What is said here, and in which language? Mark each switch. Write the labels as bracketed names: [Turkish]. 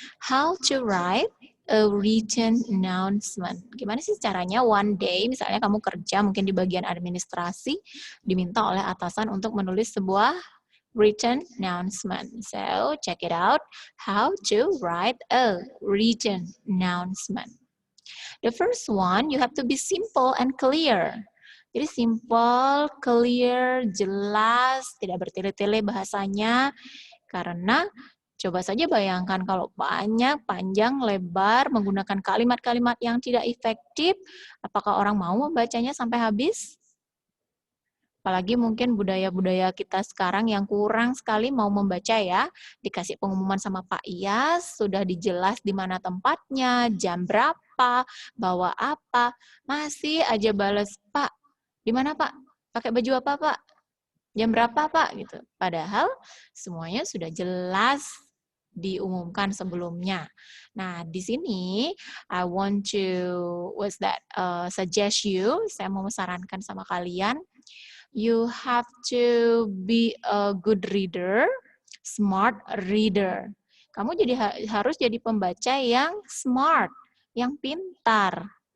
[English] How to write a written announcement. [Indonesian] Gimana sih caranya [English] one day, [Indonesian] misalnya kamu kerja mungkin di bagian administrasi, diminta oleh atasan untuk menulis sebuah written announcement. [English] So, check it out. How to write a written announcement. The first one, you have to be simple and clear. [Indonesian] Jadi simple, clear, jelas, tidak bertele-tele bahasanya. Karena coba saja bayangkan kalau banyak, panjang, lebar, menggunakan kalimat-kalimat yang tidak efektif, apakah orang mau membacanya sampai habis? Apalagi mungkin budaya-budaya kita sekarang yang kurang sekali mau membaca ya. Dikasih pengumuman sama Pak Iyas, sudah dijelas di mana tempatnya, jam berapa, bawa apa, masih aja balas, Pak, di mana Pak? Pakai baju apa Pak? Jam berapa Pak? Gitu. Padahal semuanya sudah jelas diumumkan sebelumnya. Nah, di sini [English] I want to suggest you, [Indonesian] saya mau sarankan sama kalian, [English] you have to be a good reader, smart reader. [Indonesian] Kamu harus jadi pembaca yang smart, yang pintar.